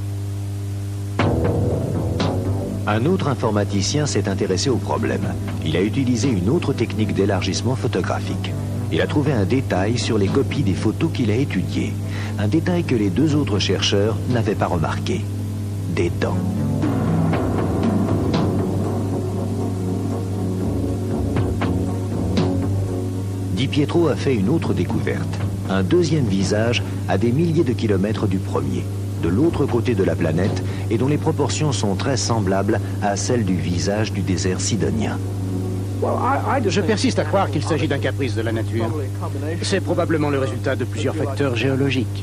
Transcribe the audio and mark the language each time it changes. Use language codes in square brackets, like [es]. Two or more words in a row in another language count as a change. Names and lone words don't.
[fr] Un autre informaticien s'est intéressé au problème. Il a utilisé une autre technique d'élargissement photographique. Il a trouvé un détail sur les copies des photos qu'il a étudiées. Un détail que les 2 autres chercheurs n'avaient pas remarqué. Des dents. Di Pietro a fait une autre découverte. Un deuxième visage à des milliers de kilomètres du premier, de l'autre côté de la planète, et dont les proportions sont très semblables à celles du visage du désert sidonien. Je persiste à croire qu'il s'agit d'un caprice de la nature. C'est probablement le résultat de plusieurs facteurs géologiques.